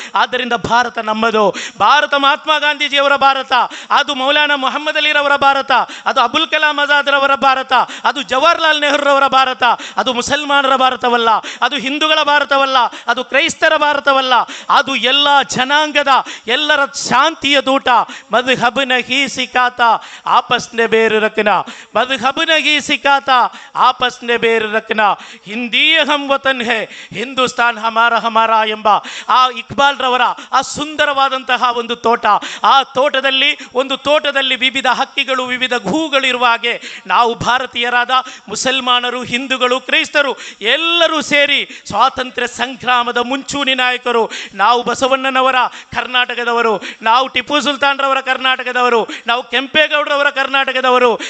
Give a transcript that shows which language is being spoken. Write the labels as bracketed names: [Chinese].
[Kannada] ಆದ್ದರಿಂದ ಭಾರತ ನಮ್ಮದು. ಭಾರತ ಮಹಾತ್ಮ ಗಾಂಧೀಜಿಯವರ ಭಾರತ, ಅದು ಮೌಲಾನಾ ಮೊಹಮ್ಮದ್ ಅಲಿರವರ ಭಾರತ, ಅದು ಅಬುಲ್ ಕಲಾಂ ಆಜಾದ್ರವರ ಭಾರತ, ಅದು ಜವಾಹರ್ಲಾಲ್ ನೆಹರೂರವರ ಭಾರತ. ಅದು ಮುಸಲ್ಮಾನರ ಭಾರತವಲ್ಲ, ಅದು ಹಿಂದೂಗಳ ಭಾರತವಲ್ಲ, ಅದು ಕ್ರೈಸ್ತರ ಭಾರತವಲ್ಲ. ಅದು ಎಲ್ಲ ಜನಾಂಗದ ಎಲ್ಲರ ಶಾಂತಿಯ ದೂಟ. [Hindi] मज़हब नहीं सिखाता आपस ने बेर रखना, मज़हब नहीं सिखाता आपस ने बेर रखना, हिंदी हम वतन है ಹಿಂದೂಸ್ತಾನ್ ಹಮಾರಾ [Kannada] ಎಂಬ ಆ ಇಕ್ಬಾಲ್ ರವರ ಆ ಸುಂದರವಾದಂತಹ ಒಂದು ತೋಟ. ಆ ತೋಟದಲ್ಲಿ ವಿವಿಧ ಹಕ್ಕಿಗಳು, ವಿವಿಧ ಹೂಗಳು ಇರುವ ಹಾಗೆ ನಾವು ಭಾರತೀಯರಾದ ಮುಸಲ್ಮಾನರು, ಹಿಂದೂಗಳು, ಕ್ರೈಸ್ತರು ಎಲ್ಲರೂ ಸೇರಿ ಸ್ವಾತಂತ್ರ್ಯ ಸಂಗ್ರಾಮದ ಮುಂಚೂಣಿ ನಾಯಕರು. ನಾವು ಬಸವಣ್ಣನವರ ಕರ್ನಾಟಕದವರು, ನಾವು ಟಿಪ್ಪು ಸುಲ್ತಾನ್ ರವರ ಕರ್ನಾಟಕದವರು, ನಾವು ಕೆಂಪೇಗೌಡರವರ ಕರ್ನಾಟಕದವರು.